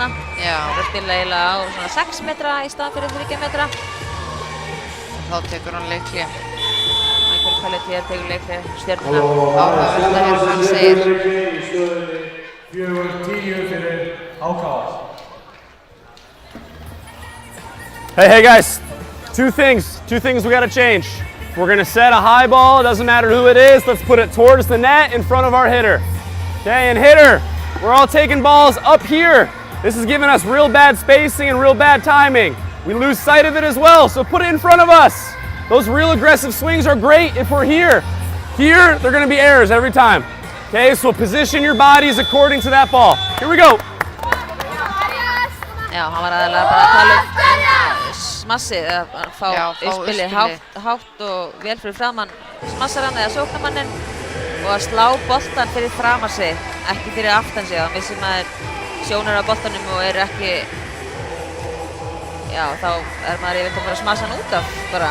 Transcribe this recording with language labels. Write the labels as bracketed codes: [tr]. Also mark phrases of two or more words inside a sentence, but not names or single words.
[is] Já. Það er að spila eiginlega á svona 6 metra í staðan fyrir 3 metra. Þá tekur hann leikhlé. Michael Pelletier tekur leikhlé Stjörnuna. Áhugavert að heyra hvað hann segir. Í stöðunni 4-10 fyrir HK. [en] Hey guys, two things we gotta change. We're gonna set a high ball, it doesn't matter who it is, let's put it towards the net in front of our hitter. Okay, and hitter, we're all taking balls up here. This is giving us real bad spacing and real bad timing. We lose sight of it as well, so put it in front of us. Those real aggressive swings are great if we're here. Here, they're gonna be errors every time. Okay, so position your bodies according to that ball. Here we go. [is] Já, hann var aðeinslega bara að tala um smassið, að fá uppspilið hátt og vel fyrir framann smassarann eða sóknarmanninn og að slá boltan fyrir framan sig, ekki fyrir aftan sig. Þá missir maður sjónar á boltanum og er ekki, já, þá er maður yfirleitt að fara að smassa hann út af bara.